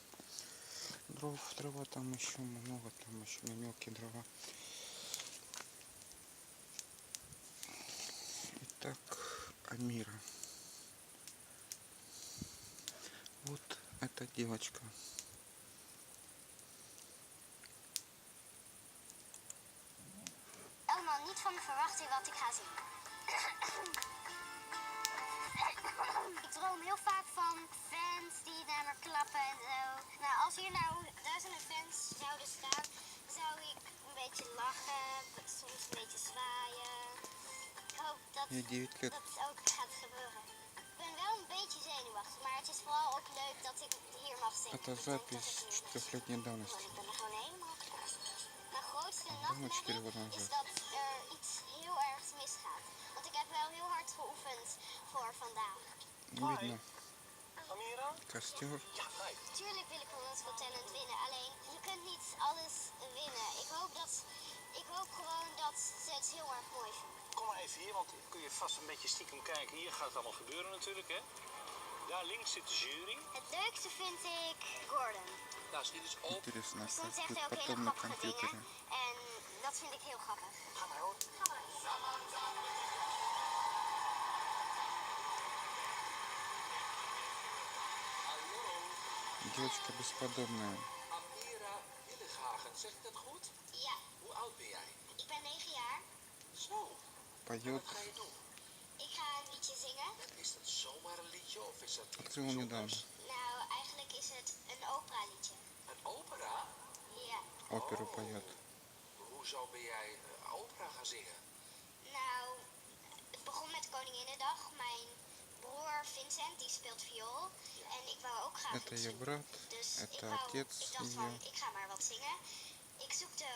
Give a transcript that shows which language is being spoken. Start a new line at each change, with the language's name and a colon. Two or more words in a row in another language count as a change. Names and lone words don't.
Russian: Дрова там еще много, там еще не мелкие дрова. Итак, Амира. Вот эта девочка.
Dutch: Helemaal niet van me verwachten wat ik ga zien. Ik droom heel vaak van fans die naar me klappen en zo. Nou, als hier nou duizenden fans zouden staan, zou ik een beetje lachen, soms een beetje zwaaien. Ik hoop dat dat ook gaat gebeuren. Ik ben wel een beetje zenuwachtig, maar het is vooral ook leuk dat ik hier mag zingen.
Russian: Это запись 4-летней давности.
Dutch: Ik ben er gewoon helemaal klaar. Mijn grootste nachtmerrie is dat er iets heel ergs misgaat. Want ik heb wel heel hard geoefend voor vandaag.
Russian: Видно костер.
Dutch: Tuurlijk wil ik gewoon Got Talent winnen, alleen je kunt niet alles winnen. Ik hoop gewoon dat ze het heel erg mooi vinden. Kom maar even hier, want kun je vast een beetje stiekem kijken. Hier gaat het allemaal gebeuren natuurlijk, hè. Daar links zit de jury. Het leukste vind ik Gordon. Nou, dit is open.
Russian: Интересно,
Dutch: Die soms zegt
Russian: будет
Dutch: hij ook hele
Russian: потом на
Dutch: grappige
Russian: компьютере.
Dutch: dingen. En dat vind ik heel grappig. Ga maar hoor. Ga maar.
Russian: Девочка бесподобная.
Dutch: Amira Hillegagen, zeg ik dat goed? Ja, Hoe oud ben jij? ik ben 9 jaar. Zo.
Russian: Поет.
Dutch: Wat ga je doen? Ik ga een liedje zingen. Is dat zomaar een liedje of is dat iets
Russian: Открыл недавно.
Dutch: bijzonders? Nou, eigenlijk is het een opera-liedje. Een opera? Ja.
Russian: Оперу поет.
Dutch: Hoezo ben jij opera gaan zingen? Nou, het begon met Koninginnedag. Mijn broer Vincent, die speelt viool. En ik wou ook graag
Russian: Это
Dutch: iets
Russian: ее
Dutch: doen.
Russian: брат,
Dutch: Dus ik
Russian: это
Dutch: dacht
Russian: отец
Dutch: van,
Russian: ее.
Dutch: ik ga maar wat zingen. Ik zoekte op